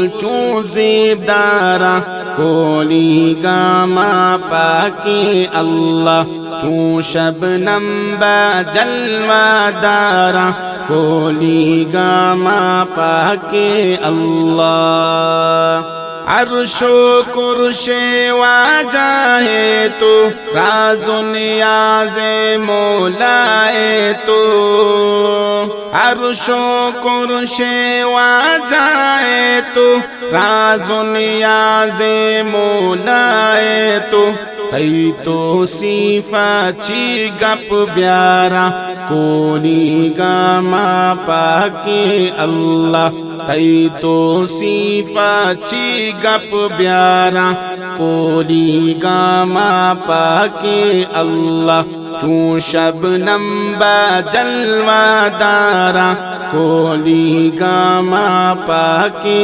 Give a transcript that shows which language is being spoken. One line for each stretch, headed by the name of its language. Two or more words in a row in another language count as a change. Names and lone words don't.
Baluchi: چوں زیبدارا کولی گاما پاکی اللہ چوں شبنم با جلوہ دارا کولی گاما پاکی اللہ
Urdu: عرش و کرش واجہ ہے تو راز و نیاز مولا ہے تو عرش و کرش واجہ ہے تو راز و نیاز مولا ہے تو
Baluchi: تی تو صفاتی گپ بیارا کولی گاما پاکی اللہ تی تو صفاتی گپ بیارا کولی گاما پاکی اللہ چوں شبنم با جلوہ دارا کولی گاما پاکی